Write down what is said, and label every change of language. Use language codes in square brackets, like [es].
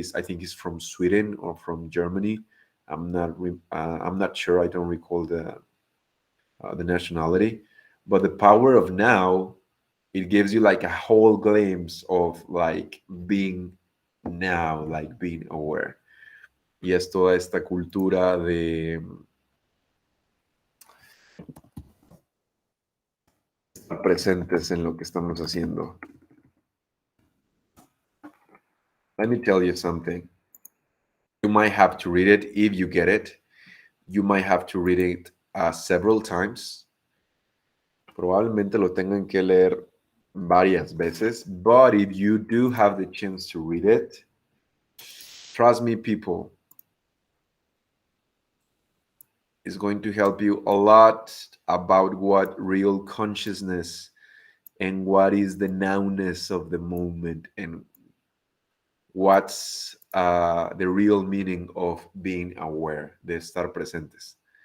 [en] I think he's from Sweden or from Germany. I'm not sure. I don't recall the nationality. But The Power of Now, it gives you like a whole glimpse of like being now, like being aware. [es] Y es toda esta cultura de estar presentes en lo que estamos haciendo. [en] Let me tell you something. You might have to read it if you get it. You might have to read it several times. [es] Probablemente lo tengan que leer varias veces, [en] but if you do have the chance to read it, trust me, people, it's going to help you a lot about what real consciousness and what is the nowness of the moment and what's the real meaning of being aware, [es] de estar presentes.